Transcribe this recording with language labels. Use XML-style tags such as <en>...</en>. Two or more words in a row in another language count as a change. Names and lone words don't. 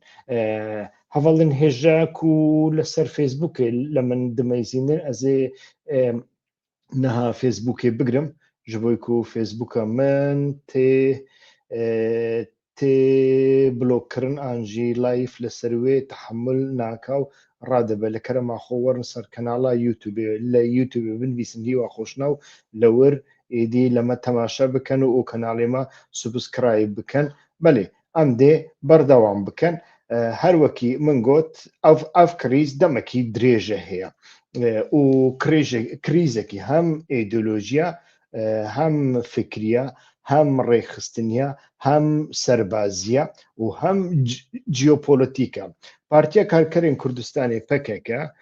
<ku>Hevalên hêja ku li ser Facebookê li min dimeyzînin ez ê niha Facebookê bigirim ji bo ku Facebooka min tê blokkirin an jî live li ser wê tehemûl naka û radibe. Li kerema xwe werin ser kanala YouTubeê, li YouTubeê binivîsin hîwa xweşna û li wir ئیدی لەمە تەماشا بکەن و کەناڵێمە سوبسکرایب بکەن بەێ ئەم دێ بەردەوام بکەن هەروەکی من گوت ئەف کریز دەمەکی درێژە هەیە و کریزێکی هەم ئیدۆلۆژیە هەم فکریە هەم ڕێخستنیە هەم سەربازیە و هەم جیۆپۆلۆتیکە پارتیا کارکەرێن کوردستانی پەکەکە</ku>